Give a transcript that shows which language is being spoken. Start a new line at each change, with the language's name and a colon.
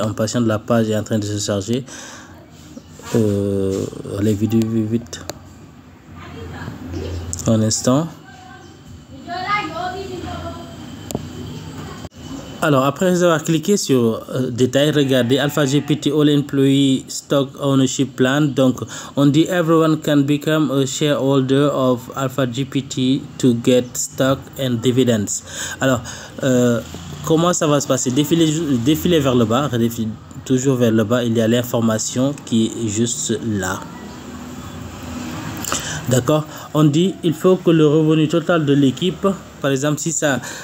French: En passant de la page est en train de se charger. Les vidéos vite. Un instant. Alors, après avoir cliqué sur détail, regardez Alpha GPT All Employee Stock Ownership Plan. Donc, on dit
English: everyone can become a shareholder of Alpha GPT to get stock and dividends.
French: Alors, comment ça va se passer? Défiler vers le bas, toujours vers le bas, il y a l'information qui est juste là. D'accord? On dit il faut que le revenu total de l'équipe, par exemple, si ça...